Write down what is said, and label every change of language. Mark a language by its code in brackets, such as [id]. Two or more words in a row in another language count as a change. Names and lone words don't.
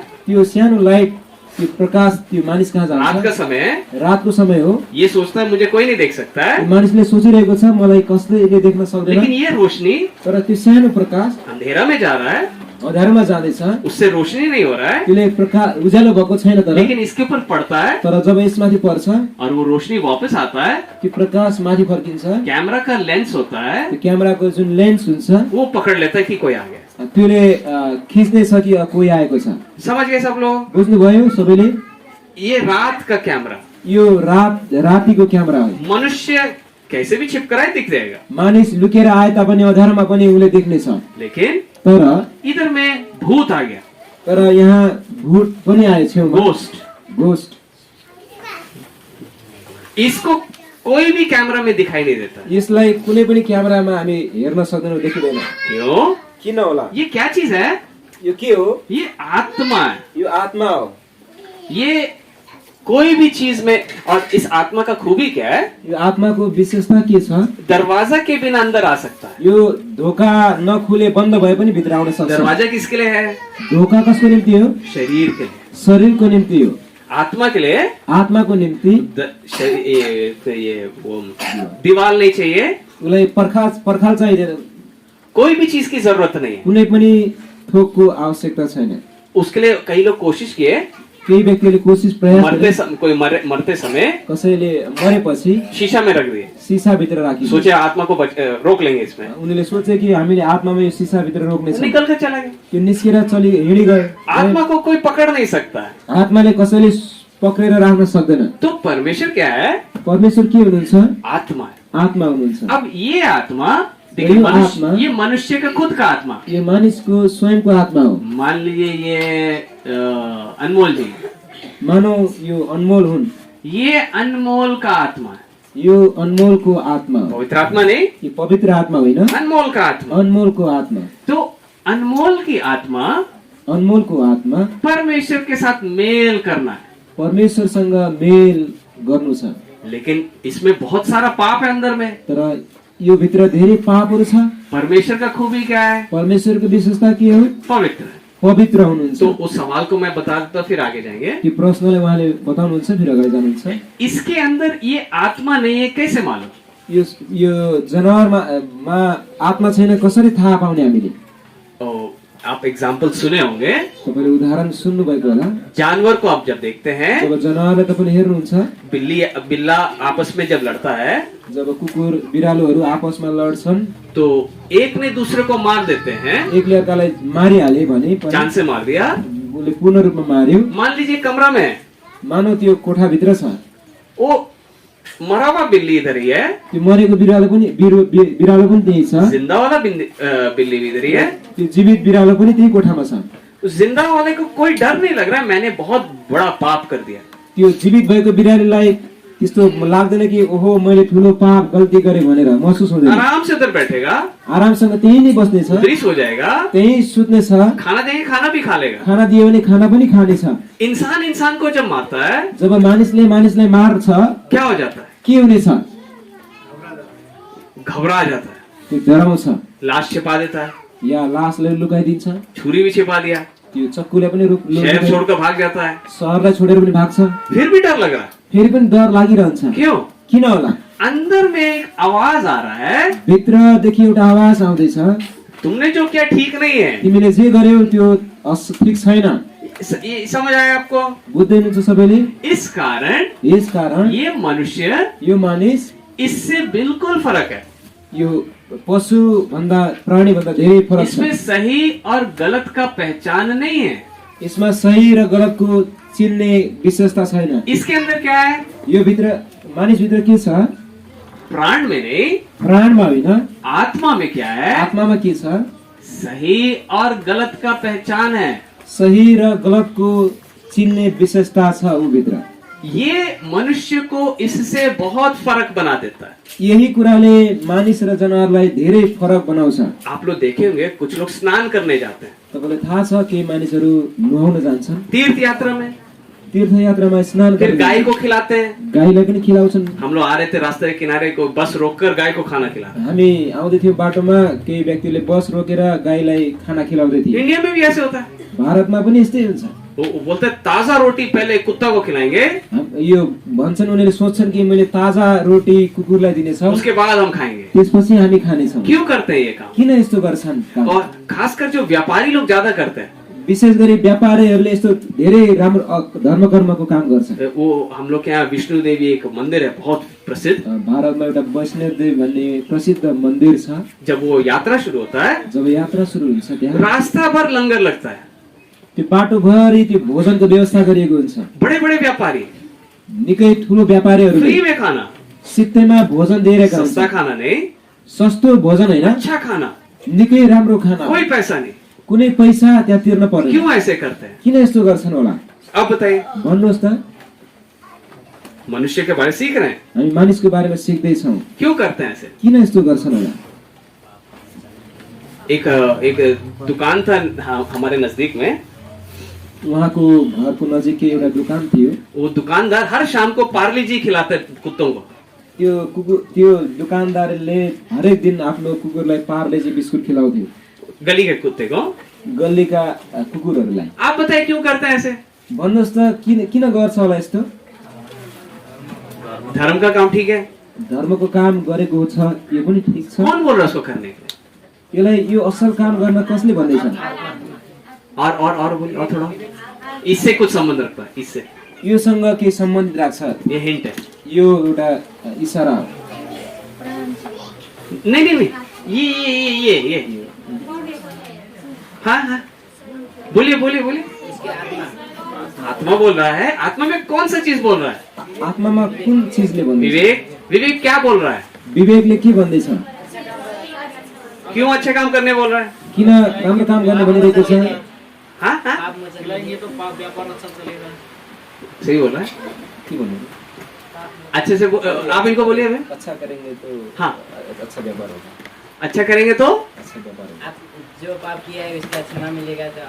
[ne] त्यो सानो लाइट, त्यो प्रकाश त्यो मानिस कहाँ [hi] रात का [ne] जान्छ, [hi] समय, [ne] रातको समय हो। [hi] ये सोचता है मुझे कोई नहीं देख सकता है, [ne] मानिसले सोचिरहेको छ मलाई कसैले देख्न सक्दैन, [hi] लेकिन ये रोशनी [ne] तर त्यो सानो प्रकाश [hi] अंधेरा में जा रहा है, [ne] अँध्यारोमा जाँदैछ, [hi] उससे रोशनी नहीं हो रहा है, [ne] त्यसले प्रकाश उज्यालो भएको छैन, तर [hi] लेकिन इसके ऊपर पड़ता है [ne] तर जब यसमाथि पर्छ [hi] और वो रोशनी वापस आता है। [ne] त्यो प्रकाश माथि फर्किन्छ, [hi] कैमरा का लेंस होता है, [ne] त्यो क्यामेराको जुन लेन्स हुन्छ [hi] वो पकड़ लेता है कि कोई आ गया। [ne] त्यसले खिच्नेछ कि कोही आएको छ। [hi] समझ गए सब लोग? [ne] बुझ्नुभयो सबैले? [hi] ये रात का कैमरा, [ne] यो रातिको क्यामेरा हो। [hi] मनुष्य कैसे भी छिप कर आए दिख जाएगा, [ne] मानिस लुकेर आए तापनि अँध्यारोमा पनि उसले देख्नेछ, [hi] लेकिन [ne] तर [hi] इधर में भूत आ गया, [ne] तर यहाँ भूत पनि आयो छेउमा, [hi] घोस्ट। इसको कोई भी कैमरा में दिखाई नहीं देता। [ne] यसलाई कुनै पनि क्यामेरामा हामी हेर्न सक्दैनौँ, देखिँदैन। [hi] क्यों? [ne] किन होला? [hi] ये क्या चीज है? [ne] यो के हो? [hi] ये आत्मा है। [ne] यो आत्मा हो। [hi] ये कोई भी चीज में, और इस आत्मा का खूबी क्या है? [ne] यो आत्माको विशेषता के छ? [hi] दरवाजा के बिना अंदर आ सकता है। [ne] यो ढोका नखुले बन्द भए पनि भित्र आउन सक्छ। [hi] दरवाजा किसके लिए है? [ne] ढोका कसको निम्ति हो? [hi] शरीर के लिए। [ne] शरीरको निम्ति हो। [hi] आत्मा के लिए? [ne] आत्माको निम्ति [hi] ये वो दीवार नहीं चाहिए, [ne] उसलाई पर्खाल चाहिँदैन, [hi] कोई भी चीज की जरूरत नहीं है। [ne] कुनै पनि थोकको आवश्यकता छैन। [hi] उसके लिए कई लोग कोशिश किए, [ne] केही व्यक्तिले कोसिस प्रयास [hi] कोई मरते समय [ne] कसैले मरेपछि [hi] शीशा में रख दिए, [ne] सिसा भित्र राखी, [hi] सोचे आत्मा को रोक लेंगे इसमें, [ne] उनीले सोचे कि हामीले आत्मामा यो सिसा भित्र रोक्नेछौँ, [hi] निकल कर चला गया। [ne] त्यो निस्केर हिँडी गयो। [hi] आत्मा को कोई पकड़ नहीं सकता है। [ne] आत्माले कसैले पक्रेर राख्न सक्दैन। [hi] तो परमेश्वर क्या है? [ne] परमेश्वर के हुनुहुन्छ? [hi] आत्मा है। [ne] आत्मा हुनुहुन्छ। [hi] अब ये आत्मा, [ne] यो आत्मा, [hi] ये मनुष्य का खुद का आत्मा, [ne] यो मानिसको स्वयंको आत्मा हो। [hi] मान लीजिए ये अनमोल जी, [ne] मानौ यो अनमोल हुन्, [hi] ये अनमोल का आत्मा है। [ne] यो अनमोलको आत्मा हो। [hi] पवित्र आत्मा नहीं, [ne] यो पवित्र आत्मा होइन, [hi] अनमोल का आत्मा। [ne] अनमोलको आत्मा। [hi] तो अनमोल की आत्मा, [ne] अनमोलको आत्मा [hi] परमेश्वर के साथ मेल करना है, [ne] परमेश्वरसँग मेल गर्नु छ। [hi] लेकिन इसमें बहुत सारा पाप है अंदर में। [ne] तर यो भित्र धेरै पापहरू छ। [hi] परमेश्वर का खूबी क्या है? [ne] परमेश्वरको विशेषता के हो? [hi] पवित्र है। [ne] पवित्र हुनुहुन्छ। [hi] तो उस सवाल को मैं बता देता, फिर आगे जाएंगे। [ne] यो प्रश्नलाई उहाँले बताउनुहुन्छ, फिर अगाडि जानुहुन्छ। [hi] इसके अंदर ये आत्मा नहीं है, कैसे मालूम? [ne] यो जनावरमा आत्मा छैन कसरी थाहा पाउने हामीले? [hi] आप एग्जाम्पल सुने होंगे, [ne] तपाईले उदाहरण सुन्नु भएको होला। [hi] जानवर को आप जब देखते हैं, [ne] जब जनावरलाई तपाईले हेर्नुहुन्छ, [hi] बिल्ला आपस में जब लड़ता है, [ne] जब कुकुर बिरालोहरू आपसमा लड्छन्, [hi] तो एक ने दूसरे को मार देते हैं। [ne] एकले अर्कालाई मारिहाले भने [hi] जान से मार दिया, [ne] उसले पूर्ण रूपमा मार्यो। [hi] मान लीजिए कमरा में [ne] मानव त्यो कोठाभित्र छ, [hi] वो मरा हुआ बिल्ली इधर ही है, [ne] त्यो मरेको बिरालो पनि त्यही छ, [hi] जिंदा वाला बिल्ली इधर ही है, [ne] त्यो जीवित बिरालो पनि त्यही कोठामा छ। [hi] उस जिंदा वाले को कोई डर नहीं लग रहा है मैंने बहुत बड़ा पाप कर दिया। [ne] त्यो जीवित भएको बिरालोलाई त्यस्तो लाग्दैन कि ओहो मैले ठुलो पाप गल्ती गरेँ भनेर महसुस हुँदैन। [hi] आराम से उधर बैठेगा, [ne] आरामसँग त्यही नै बस्नेछ, [hi] उधर ही सो जाएगा, [ne] त्यही सुत्नेछ, [hi] खाना देंगे खाना भी खा लेगा। [ne] खाना दियो भने खाना पनि खानेछ। [hi] इंसान इंसान को जब मारता है, [ne] जब मानिसले मानिसलाई मार्छ [hi] क्या हो जाता है? [ne] के हुनेछ? [hi] घबरा जाता है, [ne] त्यो डराउँछ, [hi] लाश छिपा देता है, [ne] या लासलाई लुकाइदिन्छ, [hi] छुरी भी छिपा दिया, [ne] त्यो चक्कुले पनि [hi] शहर छोड़कर भाग जाता है, [ne] शहरलाई छोडेर पनि भाग्छ, [hi] फिर भी डर लग रहा है। [ne] फेरि पनि डर लागिरहन्छ। [hi] क्यों? [ne] किन होला? [hi] अंदर में एक आवाज आ रहा है, [ne] भित्रदेखि एउटा आवाज आउँदैछ, [hi] तुमने जो किया ठीक नहीं है। [ne] तिमीले जे गर्यौ त्यो ठिक छैन। [hi] ये समझ आया आपको? [ne] बुझ्दै हुनुहुन्छ सबैले? [hi] इस कारण [ne] यस कारण [hi] ये मनुष्य, [ne] यो मानिस [hi] इससे बिल्कुल फर्क है। [ne] यो पशु भन्दा प्राणी भन्दा धेरै फरक छ। [hi] इसमें सही और गलत का पहचान नहीं है। [ne] यसमा सही र गलतको चिन्ने विशेषता छैन। [hi] इसके अंदर क्या है? [ne] यो भित्र मानिसभित्र के छ? [hi] प्राण में नहीं, [ne] प्राणमा होइन, [hi] आत्मा में क्या है? [ne] आत्मामा के छ? [hi] सही और गलत का पहचान है। [ne] सही र गलतको चिन्ने विशेषता छ ऊ भित्र। [hi] ये मनुष्य को इससे बहुत फर्क बना देता है। [ne] यही कुराले मानिस र जनावरलाई धेरै फरक बनाउँछ। [hi] आप लोग देखे होंगे कुछ लोग स्नान करने जाते हैं [ne] तपाईलाई थाहा छ के मानिसहरू नुहाउन जान्छन्, [hi] तीर्थ यात्रा में, [ne] तीर्थयात्रामा स्नान [hi] फिर [ne] गर्न [hi] गाय को खिलाते हैं। [ne] गाईलाई पनि खिलाउँछन्। [hi] हम लोग आ रहे थे रास्ते के किनारे को बस रोककर गाय को खाना खिलाते। [ne] हामी आउँदै थियौँ बाटोमा, केही व्यक्तिले बस रोकेर गाईलाई खाना खिलाउँदै थिए। [hi] इंडिया में भी ऐसे होता है। [ne] भारतमा पनि यस्तै हुन्छ। [hi] वो बोलते हैं, ताजा रोटी पहले कुत्ता को खिलाएंगे, [ne] यो भन्छन्, उनीहरूले सोच्छन् कि मैले ताजा रोटी कुकुरलाई दिनेछौँ, [hi] उसके बाद हम खाएंगे। [ne] त्यसपछि हामी खानेछौँ। [hi] क्यों करते हैं ये काम? [ne] किन यस्तो गर्छन् काम? [hi] और खासकर जो व्यापारी लोग ज्यादा करते हैं, [ne] विशेष गरी व्यापारीहरूले यस्तो धेरै राम्रो धर्म कर्मको काम गर्छन्। [hi] वो हम लोग के यहाँ विष्णु देवी एक मंदिर है बहुत प्रसिद्ध। [ne] भारतमा एउटा वैष्णव देवी भन्ने प्रसिद्ध मन्दिर छ। [hi] जब वो यात्रा शुरू होता है, [ne] जब यात्रा सुरु हुन्छ त्यहाँ [hi] रास्ता भर लंगर लगता है। [ne] त्यो बाटोभरि त्यो भोजनको व्यवस्था गरिएको हुन्छ। [hi] बड़े बड़े व्यापारी [ne] निकै ठुलो व्यापारीहरूले [hi] फ्री में खाना, [ne] सित्तैमा भोजन दिइरहेका [hi] सस्ता [ne] हुन्छन्। [hi] खाना नहीं, [ne] सस्तो भोजन होइन, [hi] अच्छा खाना, [ne] निकै राम्रो खाना, [hi] कोई पैसा नहीं। [ne] कुनै पैसा त्यहाँ तिर्न पर्दैन। [hi] क्यों ऐसे करते हैं? [ne] किन यस्तो गर्छन् होला? [hi] अब बताइए। [ne] भन्नुहोस् त। [hi] मनुष्य के बारे में सीख रहे हैं, [ne] हामी मानिसको बारेमा सिक्दैछौँ, [hi] क्यों करते हैं ऐसे? [ne] किन यस्तो गर्छन् होला? [hi] एक दुकान था हमारे नजदीक में। [ne] उहाँको घरको नजिकै एउटा दोकान थियो। [hi] वो दुकानदार हर शाम को पार्ले जी खिलाते कुत्तों को। [ne] त्यो दुकानदारले हरेक दिन आफ्नो कुकुरलाई पार्लेजी बिस्कुट खिलाउँथ्यो, [hi] गली के कुत्ते को। [ne] गल्लीका कुकुरहरूलाई। [hi] आप बताइए क्यों करते हैं ऐसे? [ne] भन्नुहोस् त किन गर्छ होला यस्तो? [hi] धर्म का काम ठीक है, [ne] धर्मको काम गरेको छ, यो पनि ठिक छ। [hi] कौन बोल रहा है उसको करने के लिए? [ne] यसलाई यो असल काम गर्न कसले भन्दैछ? [hi] और बोलिए, और थोड़ा इससे कुछ संबंध रखता है, इससे [ne] योसँग के सम्बन्धित राख्छ? [hi] ये हिंट है। [ne] यो एउटा इशारा हो। [hi] नहीं, ये हाँ, बोलिए। आत्मा बोल रहा है। आत्मा में कौन सा चीज बोल रहा है? आत्मामा कुन चीजले भन्दैछ? विवेक क्या बोल रहा है? विवेकले के भन्दैछ? क्यों अच्छे काम करने बोल रहा है? किन राम्रो काम गर्ने भनिरहेको छ? हाँ, आप चलाएंगे तो पाप व्यापार अच्छा चलेगा। सही बोल रहा है। [ne] के भन्नु? [hi] अच्छे से आप इनको बोलिए अभी। अच्छा करेंगे तो हाँ, अच्छा व्यापार होगा। अच्छा करेंगे तो अच्छा व्यापार होगा। आप जो पाप किया है उसका क्षमा मिलेगा तो